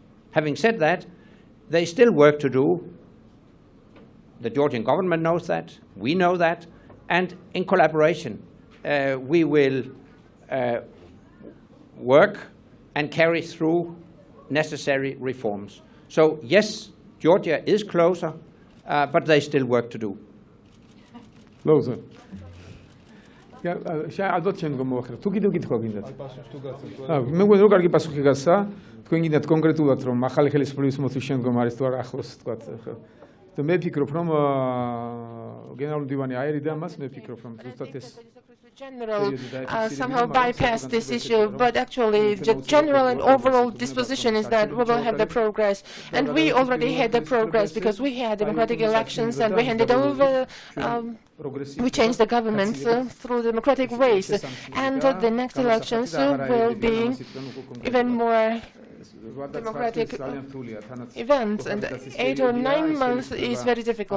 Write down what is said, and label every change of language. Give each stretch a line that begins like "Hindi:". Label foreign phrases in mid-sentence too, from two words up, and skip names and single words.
English: Having said that, there's still work to do. The Georgian government knows that, we know that, and in collaboration we will work and carry through necessary reforms. So yes, Georgia is closer, but there's still work to do. Closer.
Georgian: ალბათ შემდგომ მოახერხ. თუ კიდევ კითხვა გინდათ? მე მგონი რომ კარგი პასუხი გასცა. თქვენ გინდათ კონკრეტულად რომ ახალი ხელისუფლების მოთვის შემდგომ არის თუ არა ახლოს თქვათ. მე ვფიქრობ რომ გენერალური მდივანი აერიდა მას, მე ვფიქრობ რომ ზუსტად ეს
English: General somehow bypassed this issue, but actually the general and overall disposition is that we will have the progress, and we already had the progress because we had democratic elections and we handed over, we changed the government through democratic ways, and the next elections will be even more democratic events, and 8 or 9 months is very difficult.